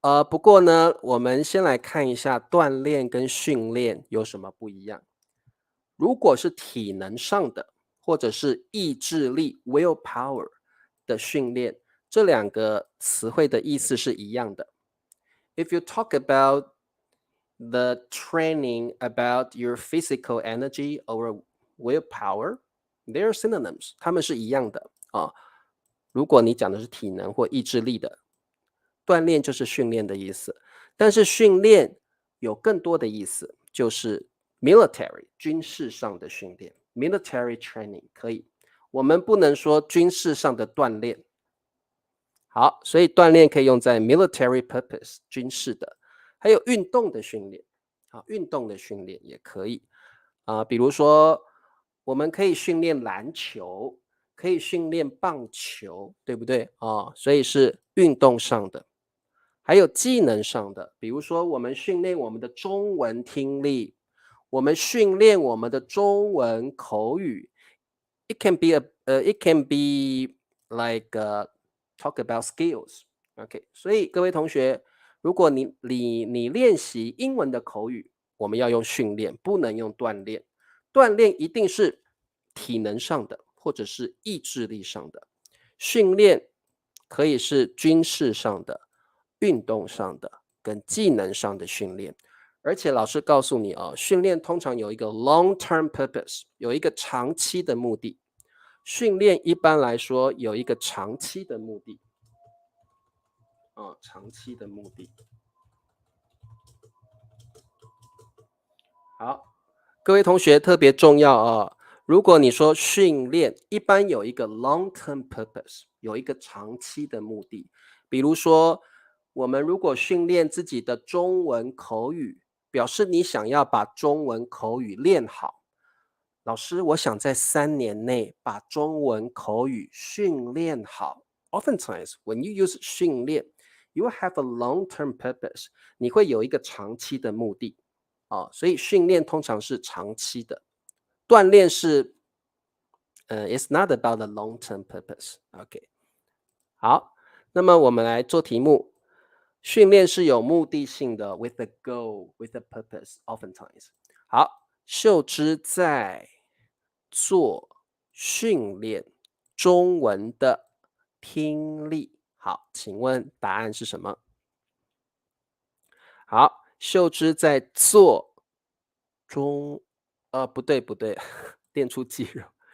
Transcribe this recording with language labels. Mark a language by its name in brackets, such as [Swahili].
[Chinese] 不过呢，我们先来看一下锻炼跟训练有什么不一样。如果是体能上的，或者是意志力 willpower 的训练，这两个词汇的意思是一样的。 [English] If you talk about the training about your physical energy or willpower, they're synonyms， [Chinese] 它们是一样的啊。如果你讲的是体能或意志力的，锻炼就是训练的意思，但是训练有更多的意思，就是 military 军事上的训练 military training 可以，我们不能说军事上的锻炼。好，所以锻炼可以用在 [English] military purpose [Chinese] 军事的，还有运动的训练。好，运动的训练也可以比如说我们可以训练篮球，可以训练棒球，对不对所以是运动上的。还有技能上的，比如说我们训练我们的中文听力，我们训练我们的中文口语。 [English] It can be it can be like talk about skills. [Chinese] OK，所以各位同学，如果你练习英文的口语，我们要用训练，不能用锻炼。锻炼一定是体能上的，或者是意志力上的。训练可以是军事上的、运动上的跟技能上的训练。而且老师告诉你训练通常有一个 [English] long term purpose， [Chinese] 有一个长期的目的。训练一般来说有一个长期的目的，长期的目的。好，各位同学特别重要哦。如果你说训练，一般有一个 [English] long-term purpose， [Chinese] 有一个长期的目的。比如说，我们如果训练自己的中文口语，表示你想要把中文口语练好。老师，我想在3年内把中文口语训练好。 [English] Oftentimes, when you use 训练, you will have a long-term purpose， [Chinese] 你会有一个长期的目的。所以训练通常是长期的，锻炼是 [English] it's not about the long-term purpose. [Chinese] OK，好，那么我们来做题目。训练是有目的性的 [English] with a goal, with a purpose, oftentimes。 [Chinese] 好，秀芝在做训练中文的听力。好，请问答案是什么？好，秀芝在做不对不对，练出肌肉。